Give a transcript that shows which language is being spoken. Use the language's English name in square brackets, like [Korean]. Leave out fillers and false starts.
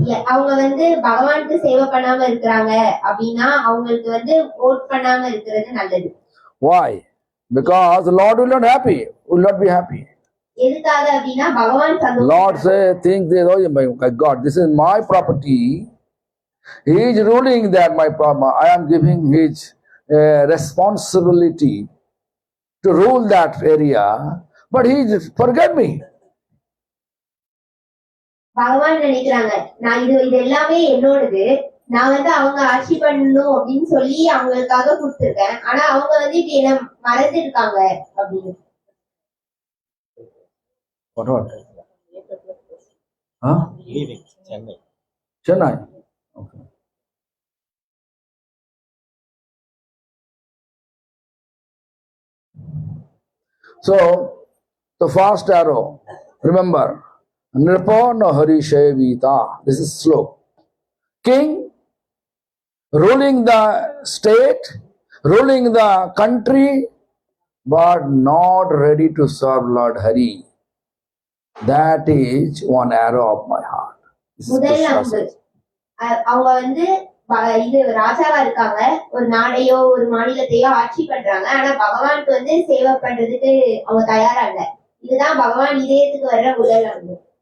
[Tamil] அவங்க வந்து பகவானுக்கு சேவை பண்ணாம இருக்கிறாங்க அப்படின்னா அவங்களுக்கு வந்து ஓட் பண்ணாம இருக்கிறது நல்லது. [English] Why? Because the Lord will not happy, will not be happy. [Tamil] எதுக்காக அப்படின்னா பகவான் [English] Lord say, think this, oh my God, this is my property. He is ruling that my property. I am giving his responsibility to rule that area, but he forget me. [Tamil] பகவான் நினைக்கிறாங்க நான் இது எல்லாமே என்னோடது, நான் வந்து அவங்க ஆட்சி பண்ணணும் அப்படின்னு சொல்லி அவங்களுக்காக கொடுத்துருக்கேன், ஆனா அவங்க வந்து இப்படி என்ன மறந்துருக்காங்க அப்படின்னு. [English] What? Huh? Leaving Chennai. Chennai. Okay. So, the first arrow, remember, Nripo no Hari Shevita. This is slow. King ruling the state, ruling the country, but not ready to serve Lord Hari. That is one arrow of my heart. This is [Tamil] முதல் [English] Krishna [Tamil] அம்பு. [English] says. [Tamil] அவங்க வந்து இது ராஜாவா இருக்காங்க, ஒரு நாடையோ ஒரு மாநிலத்தையோ ஆட்சி பண்றாங்க, ஆனா பகவானுக்கு வந்து சேவை பண்றதுக்கு அவங்க தயாரா இல்ல. இதுதான் பகவான் இதயத்துக்கு வர்ற முதல் அம்பு.